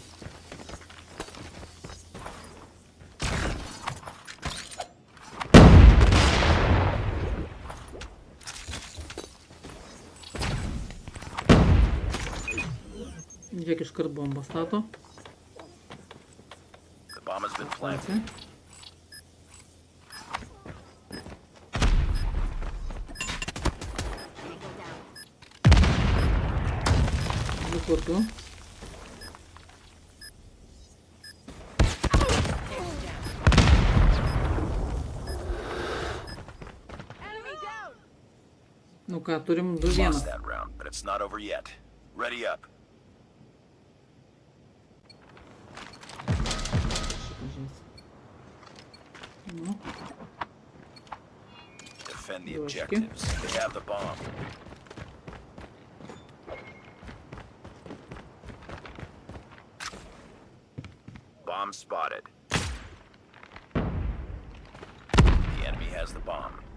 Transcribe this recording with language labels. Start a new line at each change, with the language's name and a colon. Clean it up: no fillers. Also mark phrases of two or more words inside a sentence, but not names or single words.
Lithuanian: Žiūrėk, iškart bombą stato.
English: Bomb has been planted.
Lithuanian: Kartu. Nu ką, turim 2-1. Nu.
English: Defend the objectives. They have the bomb. Bomb spotted. The enemy has the bomb.